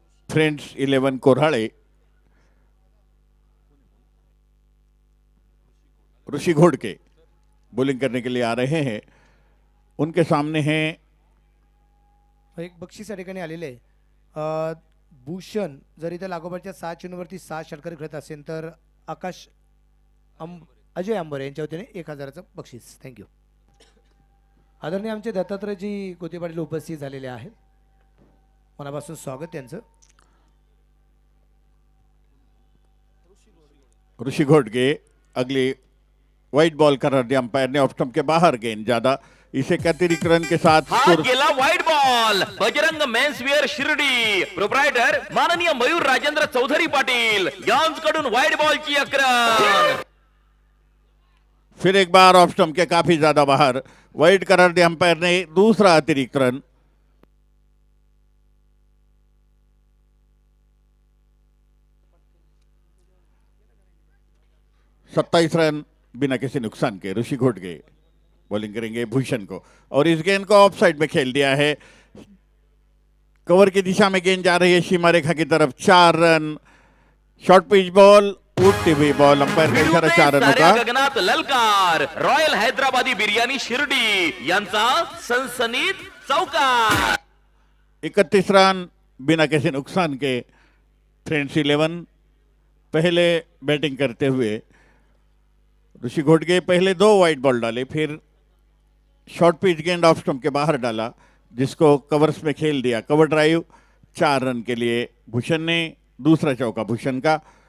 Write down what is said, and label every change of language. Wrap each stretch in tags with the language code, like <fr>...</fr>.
<hi>Friends 11 कोराड़े ऋषि घोड़के bowling करने के लिए आ रहे हैं. उनके सामने हैं</hi> <mr>एक बक्षीस या ठिकाणी आलेले आहे. भूषण जर इथे लागोपाठच्या 6 चेंडूवरती 6 षटकार खेळत असेल तर आकाश अजय अंबर यांच्या वतीने 1000चं बक्षीस. थँक्यू. आदरणीय आमचे दत्तात्रयजी गोते पाटील उपस्थित झालेले आहेत. मनापासून स्वागत त्यांचं.</mr> <hi>ऋषि घोटगे अगली वाइट बॉल करार दिया अंपायर ने, ऑफ स्टंप के बाहर गेंद ज्यादा, इसे अतिरिक्त रन के साथ</hi> <mr>हा स्कोर गेला वाईट ball. Bajrang menswear Shirdi proprietor माननीय मयूर राजेंद्र चौधरी पाटील यांच्याकडून वाईट बॉलची अक्रम.</mr> <hi>फिर एक बार ऑफ स्टंप के काफी ज्यादा बाहर, वाइड करार दिया अंपायर ने, दूसरा अतिरिक्त रन. सत्ताईस रन बिना किसी नुकसान के. ऋषि घोटगे बॉलिंग करेंगे भूषण को, और इस गेंद को ऑफ साइड में खेल दिया है. कवर की दिशा में गेंद जा रही है सीमा रेखा की तरफ. 4 रन. शॉर्ट पिच बॉल, उठती हुई बॉल, अंपायर का इशारा 4 रनों</hi> <mr>साऱ्या</mr> <hi>का.</hi> <mr>गगनात ललकार. रॉयल हैदराबादी बिर्याणी शिर्डी यांचा सनसनीत चौकार.</mr> <hi>31 रन बिना किसी नुकसान के. फ्रेंड्स 11 पहले बैटिंग करते हुए ऋषि घोटगे पहले 2 वाइड बॉल डाले, फिर शॉर्ट पिच गेंद ऑफ स्टंप के बाहर डाला, जिसको कवर्स में खेल दिया. कवर ड्राइव 4 रन के लिए भूषण ने. दूसरा चौका भूषण का.</hi>